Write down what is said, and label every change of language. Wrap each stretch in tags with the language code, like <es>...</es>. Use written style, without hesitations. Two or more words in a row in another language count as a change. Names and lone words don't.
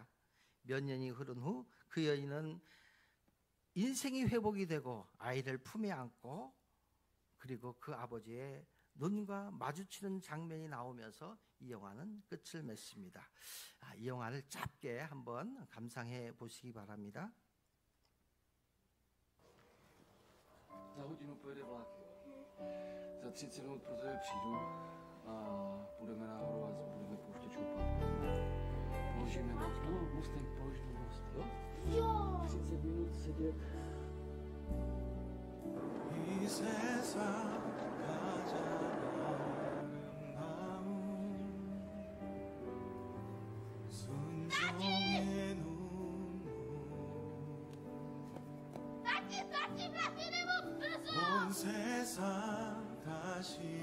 <ko>몇 년이 흐른 후 그 여인은 인생이 회복이 되고 아이를 품에 안고 그리고 그 아버지의 눈과 마주치는 장면이 나오면서 이 영화는 끝을 맺습니다. 이 영화를 짧게 한번 감상해 보시기 바랍니다.</ko> <cs>Za hodinu pojede vlak. Za 30 minut pro tebe přijdu a půjdeme nahoru a budeme pouštět šupat. Položíme most. No, mostem položíme most, jo? Jo! 30 minut sedět.</cs> <ko>이 세상 가장 아름다운 순종의 눈물 온 세상 다시</ko>